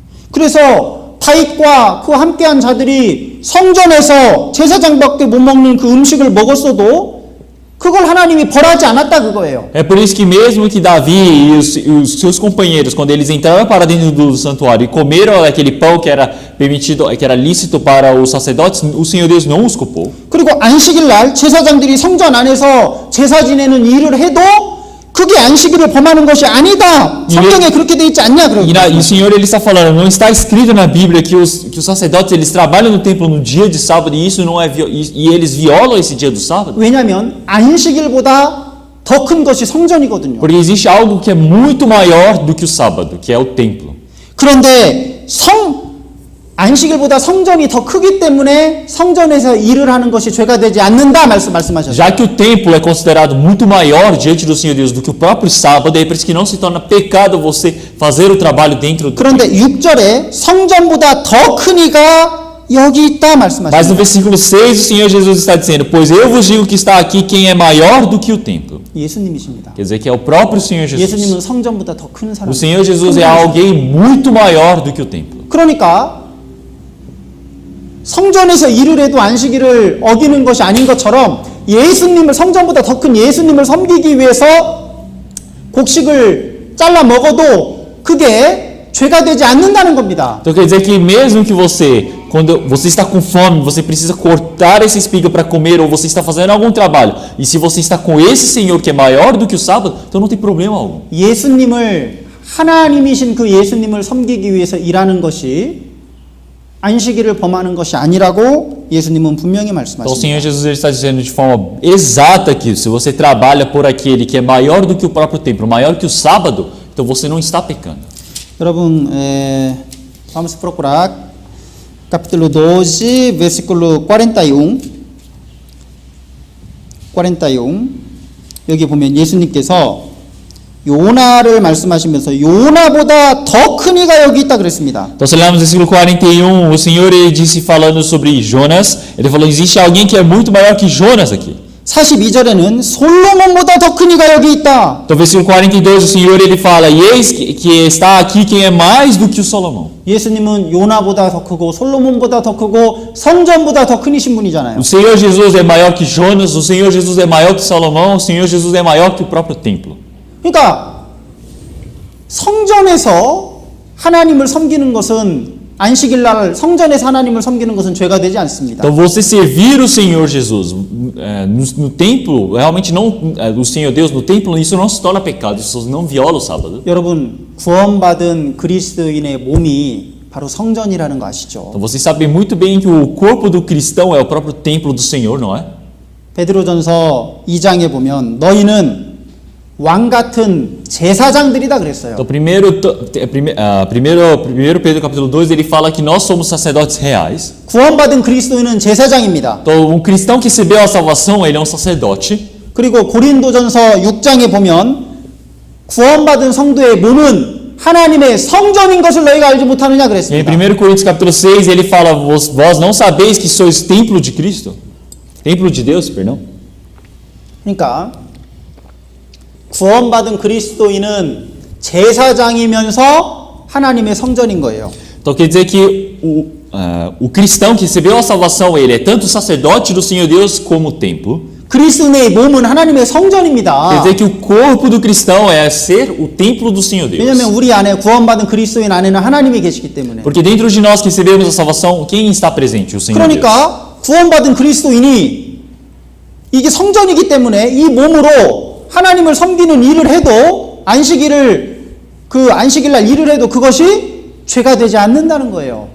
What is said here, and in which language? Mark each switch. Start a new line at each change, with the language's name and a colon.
Korean: 그래서 다윗과 그 함께한 자들이 성전에서 제사장밖에 못 먹는 그 음식을 먹었어도 그걸 하나님이 벌하지 않았다 그거예요.
Portuguese: É por isso que mesmo que Davi e os seus companheiros, quando eles entraram para dentro do santuário e comeram aquele pão que era permitido, que era lícito para os sacerdotes, o Senhor Deus não os culpou.
Korean: 그리고 안식일 날 제사장들이 성전 안에서 제사 지내는 일을 해도 그게 안식일을 범하는 것이 아니다. 성경에 그렇게 돼 있지 않냐 그러고.
Portuguese: E o Senhor ele está falando, não está escrito na Bíblia que os sacerdotes eles trabalham no templo no dia de sábado e isso não é e eles violam esse dia do sábado?
Korean: 왜냐하면 안식일보다 더 큰 것이 성전이거든요.
Portuguese: Porque existe algo que é muito maior do que o sábado, que é o templo.
Korean: 그런데 안식일보다 성전이 더 크기 때문에 성전에서 일을 하는 것이 죄가 되지 않는다 말씀하셨어요.
Portuguese: Já que o templo é considerado muito maior diante do Senhor Deus do que o próprio sábado, é por isso que não se torna pecado você fazer o trabalho dentro do
Korean: 그런데 6절에 성전보다 더 큰 이가 여기 있다 말씀하셨어요.
Portuguese: Mas no versículo 6 o Senhor Jesus está dizendo, pois eu vos digo que está aqui quem é maior do que o templo.
Korean: 예수님이십니다.
Portuguese: Quer dizer que é o próprio Senhor Jesus.
Korean: 예수님은 성전보다 더 큰 사람.
Portuguese: O Senhor Jesus é alguém muito maior do que o templo.
Korean: 그러니까 성전에서 일을 해도 안식일을 어기는 것이 아닌 것처럼 예수님을 성전보다 더 큰 예수님을 섬기기 위해서 곡식을 잘라 먹어도 그게 죄가 되지 않는다는 겁니다.
Portuguese: Então quer dizer que mesmo que você, quando você está com fome, você precisa cortar essa espiga para comer, ou você está fazendo algum trabalho, e se você está com esse Senhor que é maior do que o sábado, então não tem problema algum.
Korean: 예수님을 하나님이신 그 예수님을 섬기기 위해서 일하는 것이 안식일을 범하는 것이 아니라고 예수님은 분명히
Portuguese: Então o
Korean: 말씀하십니다.
Portuguese: Senhor Jesus ele está dizendo de forma exata que se você trabalha por aquele que é maior do que o próprio templo, maior que o sábado, então você não está pecando. 여러분, vamos procurar capítulo 12, versículo 41. 41.
Korean: 여기 보면 예수님께서 요나를 말씀하시면서 요나보다 더 큰 이가 여기 있다 그랬습니다.
Portuguese: Então se olharmos no versículo 41, o Senhor ele disse falando sobre Jonas, ele falou existe alguém que é muito maior que Jonas aqui.
Korean: 42절에는 솔로몬보다 더 큰 이가 여기 있다.
Portuguese: Então versículo 42, o Senhor ele fala, e eis que está aqui quem é mais do que o Salomão.
Korean: 예수님은 요나보다 더 크고 솔로몬보다 더 크고 성전보다 더 크신 분이잖아요.
Portuguese: O Senhor Jesus é maior que Jonas, o Senhor Jesus é maior que Salomão, o Senhor Jesus é maior que o próprio templo.
Korean: 그러니까 성전에서 하나님을 섬기는 것은 안식일 날 성전에서 하나님을 섬기는 것은 죄가 되지 않습니다.
Portuguese: Então você servir o Senhor Jesus no templo, realmente não, o Senhor Deus no templo, isso não se torna pecado, isso não viola o sábado.
Korean: 여러분 구원받은 그리스도인의 몸이 바로 성전이라는 거 아시죠?
Portuguese: Então vocês sabem muito bem que o corpo do cristão é o próprio templo do Senhor, não é?
Korean: 베드로전서 2장에 보면 너희는 왕 같은 제사장들이다 그랬어요.
Portuguese: Então primeiro Pedro capítulo 2 ele fala que nós somos sacerdotes reais.
Korean: 구원받은 그리스도인은 제사장입니다.
Portuguese: Então um cristão que recebeu a salvação, ele é um sacerdote.
Korean: 그리고 고린도전서 6장에 보면 구원받은 성도의 몸은 하나님의 성전인 것을 너희가 알지 못하느냐
Portuguese: E em
Korean: 그랬습니다.
Portuguese: 1 Coríntios capítulo 6 ele fala, vós não sabeis que sois templo de Cristo? Templo de Deus, perdão.
Korean: 그러니까 구원받은 그리스도인은 제사장이면서 하나님의 성전인 거예요.
Portuguese: Então quer dizer que o cristão que recebeu a salvação, ele é tanto sacerdote do Senhor Deus como o templo.
Korean: 그리스도인의 몸은 하나님의
Portuguese: Quer
Korean: 성전입니다.
Portuguese: dizer que o corpo do cristão é ser o templo do Senhor Deus.
Korean: 왜냐하면 우리 안에 구원받은 그리스도인 안에는 하나님이 계시기 때문에.
Portuguese: Porque dentro de nós que recebemos a salvação, quem está presente? O Senhor Deus.
Korean: 그러니까 구원받은 그리스도인이 이게 성전이기 때문에 이 몸으로 하나님을 섬기는 일을 해도 안식일날 일을 해도 그것이 죄가 되지 않는다는 거예요.